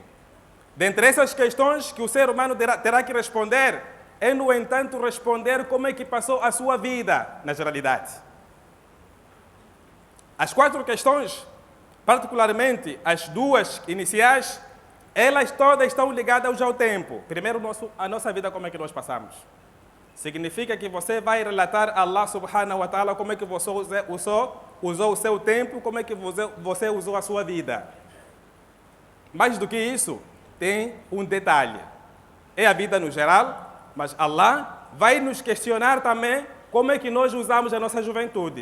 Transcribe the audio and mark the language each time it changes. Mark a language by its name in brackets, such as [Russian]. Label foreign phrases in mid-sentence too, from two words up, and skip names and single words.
[Portuguese] Dentre essas questões que o ser humano terá que responder, é, no entanto, responder como é que passou a sua vida na generalidade. As 4 questões, particularmente as 2 iniciais, elas todas estão ligadas ao tempo. Primeiro, a nossa vida, como é que nós passamos. Significa que você vai relatar a [Arabic] الله سبحانه وتعالى [Portuguese] como é que você usou o seu tempo, como é que você usou a sua vida. Mais do que isso, tem um detalhe. É a vida no geral, mas Allah vai nos questionar também como é que nós usamos a nossa juventude.